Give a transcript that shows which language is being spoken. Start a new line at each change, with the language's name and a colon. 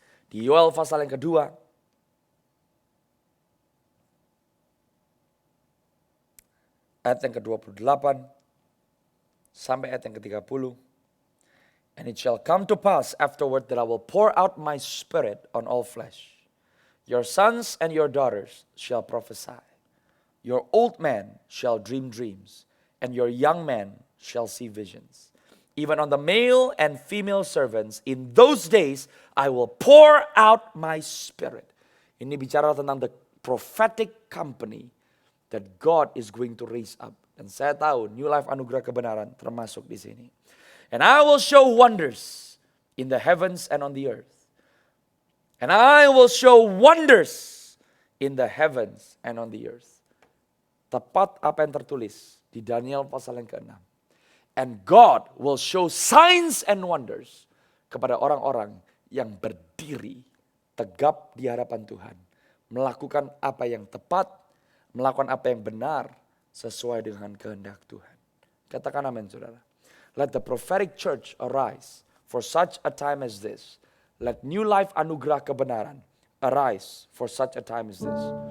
Indonesian: Di Yoel pasal yang kedua, ayat yang ke-28 sampai ayat yang ke-30.
English: And it shall come to pass afterward that I will pour out my spirit on all flesh. Your sons and your daughters shall prophesy. Your old men shall dream dreams, and your young men shall see visions. Even on the male and female servants, in those days I will pour out my spirit.
Indonesian: Ini bicara tentang
English: the prophetic company that God is going to raise up.
Indonesian: Dan saya tahu New Life Anugerah Kebenaran termasuk di sini.
English: And I will show wonders in the heavens and on the earth. And I will show wonders in the heavens and on the earth.
Indonesian: Tepat apa yang tertulis di Daniel pasal yang ke-6.
English: And God will show signs and wonders
Indonesian: kepada orang-orang yang berdiri tegap di hadapan Tuhan. Melakukan apa yang tepat, melakukan apa yang benar sesuai dengan kehendak Tuhan. Katakan amin, saudara.
English: Let the prophetic church arise for such a time as this. Let New Life Anugerah Kebenaran arise for such a time as this.